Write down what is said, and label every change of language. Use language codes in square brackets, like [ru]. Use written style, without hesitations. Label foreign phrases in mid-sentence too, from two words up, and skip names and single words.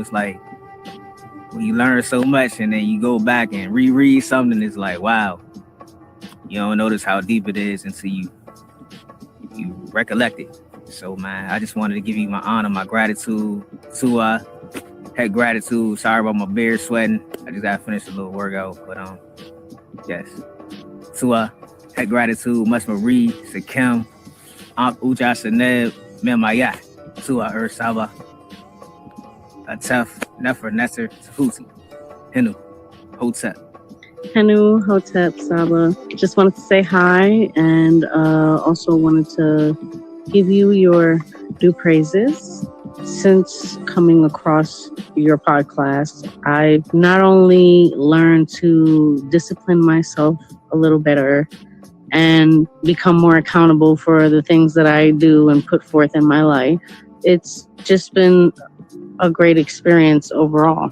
[en] It's like when you learn so much and then you go back and reread something, it's like, wow, you don't notice how deep it is until you recollect it. So man, I just wanted to give you my honor, my gratitude. To head gratitude. Sorry about my beard sweating. I just gotta finish a little workout. But yes. To head gratitude, much Marie, Sakim, Aunt Uja Saneb, Memaya, to Ur Saba, Atef, Nefer Nesser, Tehuti, Henu, Hotep. Henu, Hotep, Saba. Just wanted to say hi and also wanted to give you your due praises. Since coming across your podcast, I've not only learned to discipline myself a little better and become more accountable for the things that I do and put forth in my life, it's just been a great experience overall.